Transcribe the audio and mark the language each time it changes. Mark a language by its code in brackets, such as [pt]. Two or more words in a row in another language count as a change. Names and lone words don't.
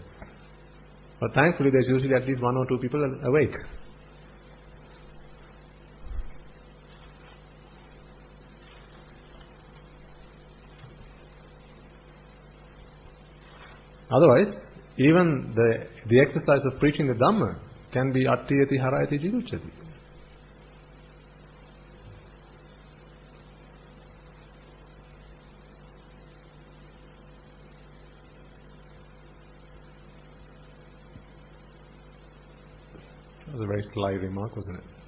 [en] But thankfully there's usually at least one or two people awake. Otherwise, even the exercise of preaching the Dhamma can be [pi] attiyati harayati jivuchati. [en] That was a very sly remark, wasn't it?